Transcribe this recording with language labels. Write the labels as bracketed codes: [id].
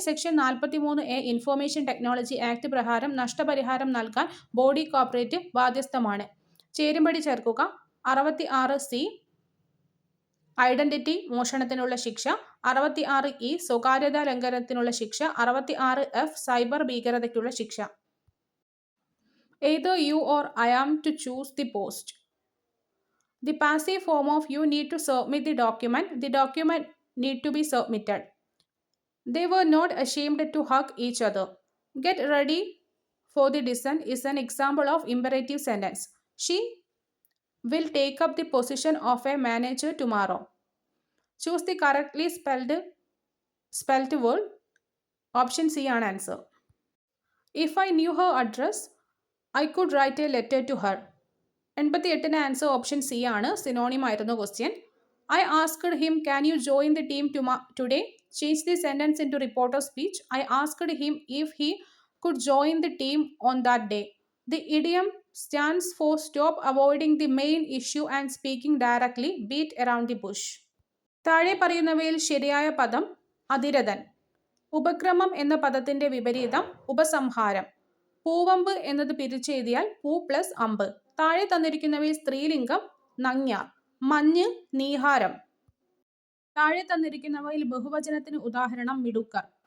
[ml] Section 43A information technology act പ്രകാരം നഷ്ടപരിഹാരം നൽകാൻ ബോഡി കോർപ്പറേറ്റ് ബാധ്യസ്ഥമാണ്. ചേരുംപടി ചേർക്കുക. 66C ഐഡന്റിറ്റി മോഷണത്തിനുള്ള ശിക്ഷ, 66E സ്വകാര്യതാ ലംഘനത്തിനുള്ള ശിക്ഷ, 66F സൈബർ ഭീകരതയ്ക്കുള്ള ശിക്ഷ. [en] Either you or I am to choose the post. The passive form of you need to submit the document. The document need to be submitted. They were not ashamed to hug each other. Get ready for the descent is an example of imperative sentence. She will take up the position of a manager tomorrow. Choose the correctly spelled word. Option C [ml] ആണ് answer. [en] If I knew her address, I could write a letter to her. [ml] 88ന് answer option C ആണ്. Synonym ആയിരുന്നു question. [en] I asked him, can you join the team today? Change the sentence into reporter speech. I asked him if he could join the team on that day. The idiom stands for stop avoiding the main issue and speaking directly, beat around the bush. [ml] താഴെ പറയുന്നവയിൽ ശരിയായ പദം അതിരഥൻ. ഉപക്രമം എന്ന പദത്തിന്റെ വിപരീതം ഉപസംഹാരം. പൂവമ്പ് എന്നത് പിരിച്ചെഴുതിയാൽ പൂ plus അമ്പ്. താഴെ തന്നിരിക്കുന്നവയിൽ സ്ത്രീലിംഗം നങ്ങ്യാർ. മഞ്ഞ് നീഹാരം. താഴെ തന്നിരിക്കുന്നവയിൽ ബഹുവചനത്തിന് ഉദാഹരണം മിടുക്കർ.